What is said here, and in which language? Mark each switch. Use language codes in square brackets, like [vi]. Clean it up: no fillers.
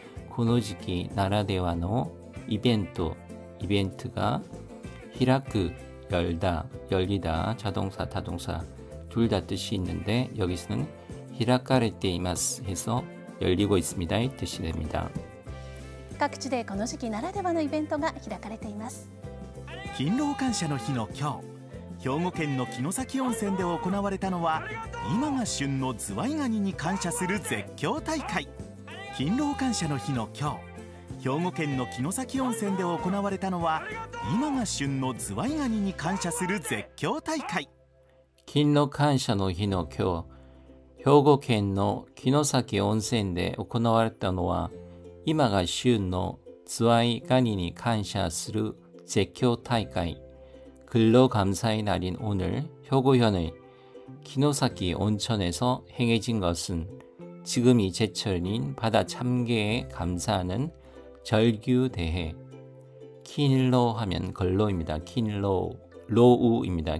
[ja] この時期 [ko] 나라데와노 이벤트가 히라크 열다, 열리다, 자동사, 타동사 둘 다 뜻이 있는데 여기서는 히라카레테 이마스 해서 열리고 있습니다 이 뜻이 됩니다. [ja] 各地でこの時期ならではのイベントが開かれています。勤労感謝の日の今日、兵庫県の城崎温泉で行われたのは今が旬のズワイガニに感謝する絶叫大会。勤労感謝の日の今日、兵庫県の城崎温泉で行われたのは、今が旬のズワイガニに感謝する絶叫大会。勤労感謝の日の今日、兵庫県の城崎温泉で行われたのは、今が旬のズワイガニに感謝する絶叫大会. [ko] 근로감사의 날인 오늘 효고현의 기노사키 온천에서 행해진 것은 지금이 제철인 바다 참게에 감사하는 절규대회. 킨로 하면 근로입니다. 킨로, 로우입니다.